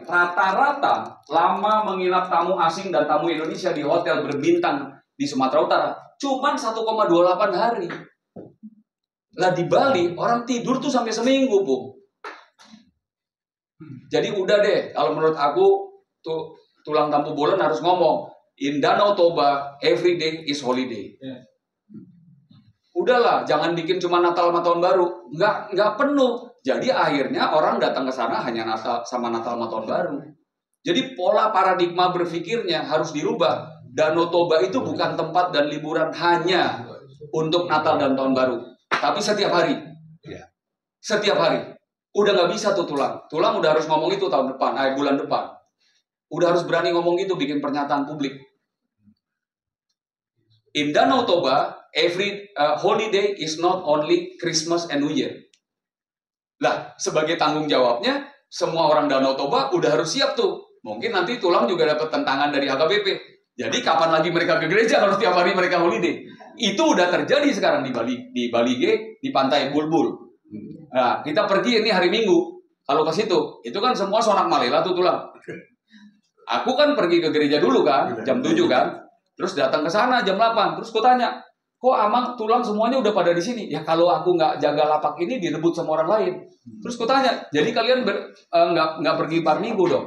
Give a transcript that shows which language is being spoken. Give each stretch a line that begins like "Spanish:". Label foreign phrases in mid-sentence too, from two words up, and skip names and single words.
Indonesian: Rata-rata lama menginap tamu asing dan tamu Indonesia di hotel berbintang di Sumatera Utara cuman 1,28 hari. Lah di Bali orang tidur tuh sampai seminggu, Bu. Jadi udah deh, kalau menurut aku tulang Tampu Bolon harus ngomong,
English: in Danau Toba every day is holiday.
Indonesian: Udahlah, jangan bikin cuma Natal sama Tahun Baru, nggak penuh. Jadi akhirnya orang datang ke sana hanya Natal sama Tahun Baru. Jadi pola paradigma berpikirnya harus dirubah. Danau Toba itu bukan tempat dan liburan hanya untuk Natal dan Tahun Baru, tapi setiap hari. Setiap hari. Udah nggak bisa tuh tulang udah harus ngomong itu bulan depan. Udah harus berani ngomong gitu, bikin pernyataan publik.
English: In Danau Toba, every holiday is not only Christmas and New Year.
Indonesian: Lah, sebagai tanggung jawabnya, semua orang Danau Toba udah harus siap tuh. Mungkin nanti tulang juga dapat tentangan dari HKBP. Jadi kapan lagi mereka ke gereja kalau setiap hari mereka holiday? Itu udah terjadi sekarang di Bali G, di Pantai Bulbul. Nah, kita pergi ini hari Minggu. Kalau ke situ, itu kan semua
Batak Toba: sonak malela
Indonesian: tuh tulang. Aku kan pergi ke gereja dulu kan, jam 7 kan. Terus datang ke sana jam 8. Terus ku tanya, kok
Batak Toba: Amang tulang
Indonesian: semuanya udah pada di sini? Ya kalau aku nggak jaga lapak ini direbut sama orang lain. Terus ku tanya, jadi kalian nggak pergi par minggu dong?